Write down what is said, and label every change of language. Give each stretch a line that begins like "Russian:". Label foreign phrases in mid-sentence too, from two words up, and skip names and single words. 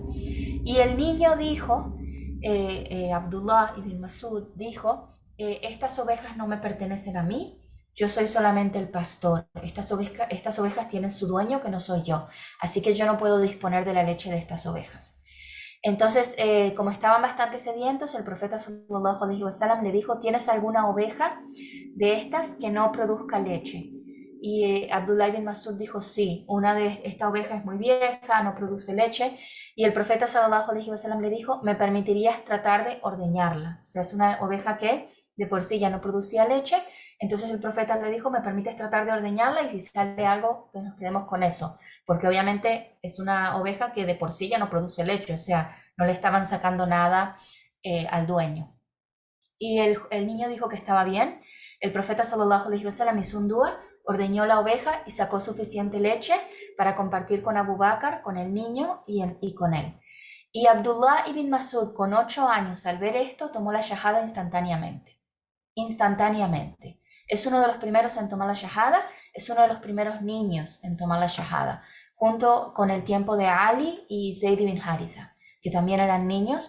Spanish: Y el niño dijo, Abdullah ibn Masud dijo, estas ovejas no me pertenecen a mí, yo soy solamente el pastor, estas ovejas tienen su dueño que no soy yo, así que yo no puedo disponer de la leche de estas ovejas. Entonces, como estaban bastante sedientos, el profeta
Arabic: صلى الله عليه وسلم
Spanish: le dijo, ¿tienes alguna oveja de estas que no produzca leche? Y Abdullah ibn Masud dijo, sí, una de esta oveja es muy vieja, no produce leche. Y el profeta
Arabic: صلى الله عليه وسلم
Spanish: le dijo, ¿me permitirías tratar de ordeñarla? O sea, es una oveja que de por sí ya no producía leche. Entonces el profeta le dijo, ¿me permites tratar de ordeñarla? Y si sale algo, pues nos quedemos con eso. Porque obviamente es una oveja que de por sí ya no produce leche, o sea, no le estaban sacando nada al dueño. Y el niño dijo que estaba bien. El profeta
Arabic: صلى الله عليه وسلم
Spanish: hizo un dua, ordeñó la oveja y sacó suficiente leche para compartir con Abu Bakr, con el niño y con él. Y Abdullah ibn Masud, con 8 años, al ver esto, tomó la shahada instantáneamente. Instantáneamente. Es uno de los primeros en tomar la shahada, es uno de los primeros niños en tomar la shahada, junto con el tiempo de Ali y Zayd ibn Haritha, que también eran niños.